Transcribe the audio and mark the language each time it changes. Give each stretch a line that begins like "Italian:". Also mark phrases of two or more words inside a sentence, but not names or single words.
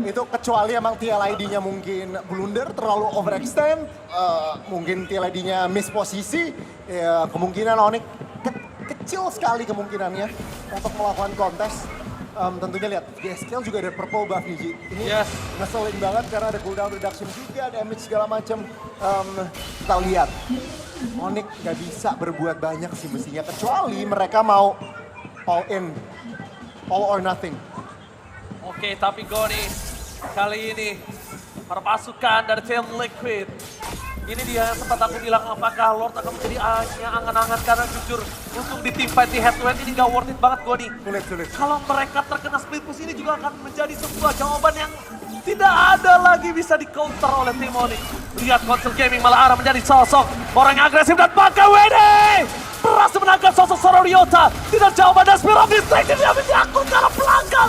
Indonesian: itu kecuali emang TLID-nya mungkin blunder, terlalu overextend, mungkin TLID-nya miss posisi, ya kemungkinan Onyx kecil sekali kemungkinannya untuk melakukan kontes. Tentunya lihat, GSKL juga ada
English: purple buff
Indonesian: nih Ji. Ini ngeselin banget karena ada
English: cooldown reduction
Indonesian: juga, damage segala macam. Kita lihat, Onyx gak bisa berbuat banyak sih mestinya, kecuali mereka mau
English: all in, all or nothing.
Indonesian: Oke, tapi Goni kali ini perpasukan dari tim Liquid. Ini dia sempat aku bilang apakah Lord akan menjadi angan-angan karena jujur untuk di
English: team fight
Indonesian: di
English: head to head
Indonesian: ini gak
English: worth it
Indonesian: banget Goni. Sulit. Kalau mereka terkena
English: split push
Indonesian: ini juga akan menjadi sebuah jawaban yang tidak ada lagi bisa di counter oleh tim Onyx. Lihat Console Gaming malah arah menjadi sosok orang yang agresif dan pakai WD. Berhasil menangkap sosok seorang Ryota. Tidak jauh pada Spear of Destruction yang diakun ke arah belakang.